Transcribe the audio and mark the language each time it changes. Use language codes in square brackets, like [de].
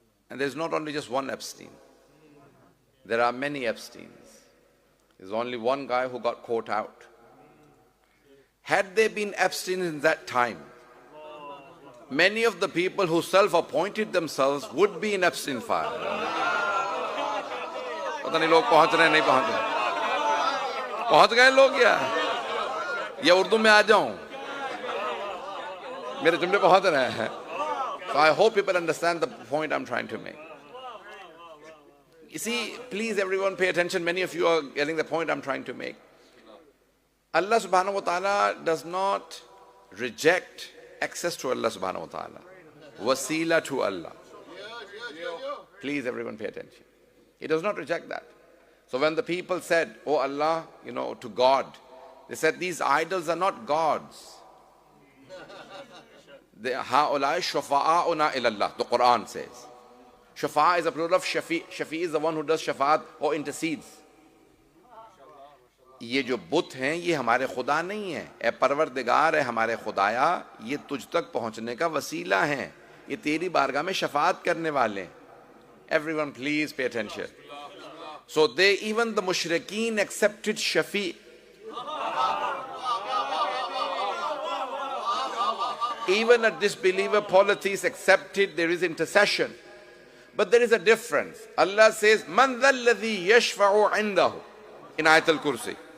[en] And there's not only just one Epstein. There are many Epsteins. There's only one guy who got caught out. Had there been Epstein in that time, many of the people who self-appointed themselves would be in Epstein file. [ur] پتہ نہیں لوگ پہنچ رہے ہیں نہیں پہنچ رہے پہنچ گئے لوگ یا اردو میں آ جاؤں میرے جملے پہنچ رہے ہیں. [en] So I hope people understand the point I'm trying to make. You see, please everyone pay attention. Many of you are getting the point I'm trying to make. Allah subhanahu wa ta'ala does not reject access to Allah subhanahu wa ta'ala. Wasila to Allah. Please everyone pay attention. He does not reject that. So when the people said, oh Allah, to God, they said these idols are not gods. [ar] هَؤُلَاءِ شُفَعَاؤُنَا إِلَى اللَّهِ, [en] the Quran says. Shafa'a is a plural of Shafi. Shafi is the one who does shafa'at or intercedes. [ur] یہ جو بت ہیں یہ ہمارے خدا نہیں ہیں. اے پروردگار، اے ہمارے خدایا، یہ تجھ تک پہنچنے کا وسیلہ ہیں، یہ تیری بارگاہ میں شفاعت کرنے والے ہیں. [en] Everyone please pay attention. So even the mushrikeen accepted Shafi. Even a disbeliever polytheist accepted there is intercession. But there is a difference. Allah says, [ar] Man dhalladhi yashfa'u indahu, [en] in Ayat al-Kursi.